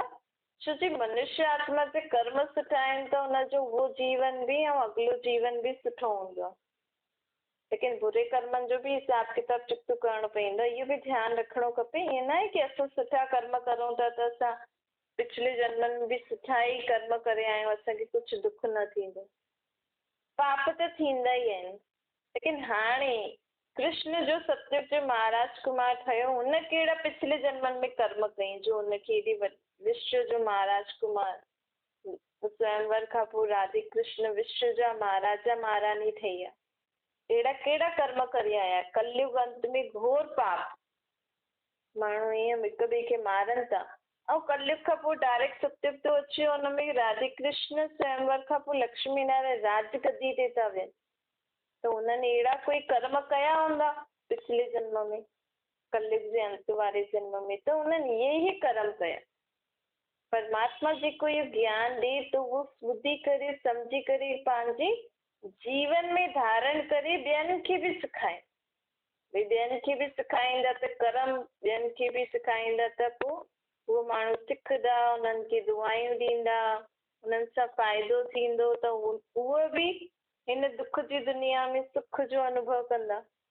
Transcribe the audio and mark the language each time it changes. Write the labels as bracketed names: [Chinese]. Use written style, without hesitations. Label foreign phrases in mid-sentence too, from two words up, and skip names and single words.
[Sindhi] छो जी मनुष्य आत्मा जे कर्म सुठा आहिनि त हुनजो उहो जीवन बि ऐं अॻिलो जीवन बि सुठो हूंदो आहे, लेकिन बुरे कर्मनि जो बि हिसाब किताब चुकतो करणो पवंदो, इहो बि ध्यानु रखिणो खपे। ईअं न आहे की असां सुठा कर्म करूं था त असां पिछले जन्मनि में बि सुठा ई कर्म करे आया आहियूं, असांखे कुझु दुख न थींदो, पाप त थींदा ई आहिनि। लेकिन हाणे कृष्ण जो सतयुग जो महाराज कुमार ठहियो, हुन कहिड़ा पिछले जन्मनि में कर्म कई जो हुनखे एॾी विश्व जो महाराज कुमार, स्वयंवर खां पोइ राधे कृष्ण विश्व जा महाराजा महारानी ठही विया। अहिड़ा कहिड़ा कर्म करे आया? कलयुग अंत में घोर पाप, माण्हू ईअं हिक ॿिए खे मारनि था, ऐं कलयुग खां पोइ डायरेक्ट सतयुग थो अचे, हुनमें राधे कृष्ण स्वयंवर खां पोइ लक्ष्मी नारायण राज गद्दी ते था वेहनि, त हुननि अहिड़ा कोई कर्म कया हूंदा पिछले जन्म में, कलयुग जे अंत वारे जन्म में, त हुननि इहे ई कर्म कया। परमात्मा जेको इहो ज्ञान ॾे त उहो ॿुधी करे सम्झी करे पंहिंजे जीवन में धारण करे ॿियनि खे बि सिखाए। भई ॿियनि खे बि सिखाईंदा त कर्म, ॿियनि खे बि सिखाईंदा त पोइ उहो माण्हू सिखंदा, उन्हनि खे दुआयूं ॾींदा, उन्हनि सां फ़ाइदो थींदो त उहो बि हिन दुख जी दुनिया में सुख जो अनुभव कंदा।